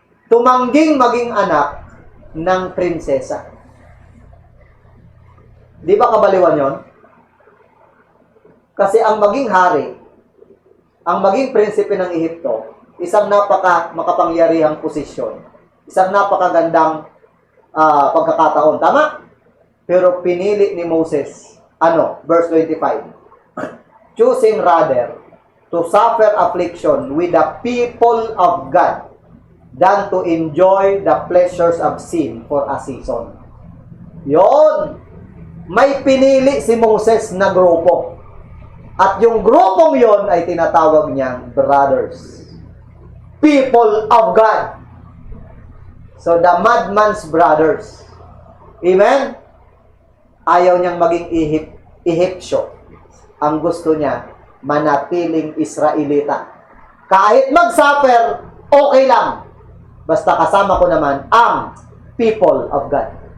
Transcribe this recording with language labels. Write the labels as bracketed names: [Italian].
[Filipino] Tumangging maging anak ng prinsesa. Di ba kabaliwan yon? Kasi ang maging hari, ang maging prinsipe ng Ehipto, isang makapangyarihang posisyon. Isang napakagandang pagkakataon. Tama? Pero pinili ni Moses, [English] verse 25, choosing rather to suffer affliction with the people of God than to enjoy the pleasures of sin for a season. [Filipino] Yon! May pinili si Moses na grupo. At yung grupong yon ay tinatawag niyang brothers. [English] People of God. So, the madman's brothers. Amen? [Filipino] Ayaw niyang maging Ehipsyo. Ang gusto niya, manatiling Israelita. Kahit mag-suffer, okay lang. Basta kasama ko naman ang [English] people of God.